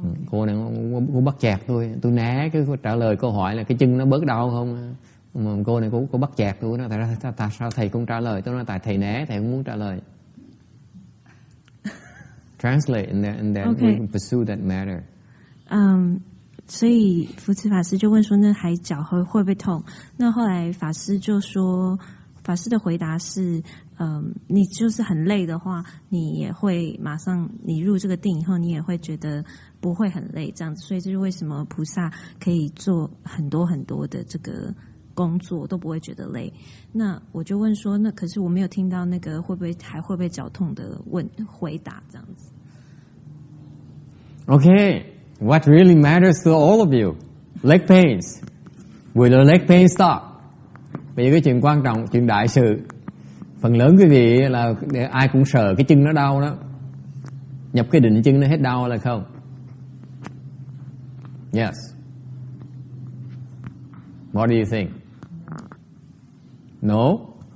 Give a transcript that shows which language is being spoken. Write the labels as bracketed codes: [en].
[vi] Cô bắt chẹt tôi né cái trả lời câu hỏi là cái chân nó bớt đau không? Mà cô này cô bắt chẹt tôi, nó tại sao thầy không trả lời? Tôi nói tại thầy né, thầy không muốn trả lời. [en] Translate and then we can pursue that matter. [zh] 所以福慈法师就问说，那海脚会不会痛？那后来法师就说，法师的回答是，你就是很累的话，你也会马上，你入这个定以后，你也会觉得不会很累这样子。所以这是为什么菩萨可以做很多很多的这个工作都不会觉得累。那我就问说，那可是我没有听到那个会不会脚痛的回答这样子。 [en] Okay, what really matters to all of you? Leg pains. Will the leg pain stop? [vi] Bây giờ cái chuyện quan trọng, chuyện đại sự. Phần lớn quý vị là ai cũng sợ cái chân nó đau đó. Nhập cái định chân nó hết đau là không? [en] Yes. What do you think? No?